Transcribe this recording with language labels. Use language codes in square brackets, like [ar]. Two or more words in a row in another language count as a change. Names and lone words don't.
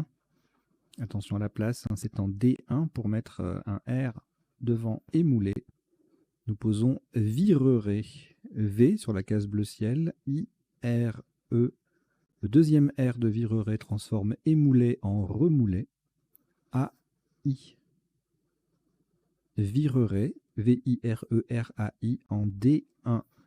[fr] Attention à la place, hein, c'est en D1 pour mettre un R devant émoulé. Nous posons vireré. V sur la case bleu ciel, I, R, E. Le deuxième R de vireré transforme émoulé en remoulé. A, I. Vireré, V-I-R-E-R-A-I en D1.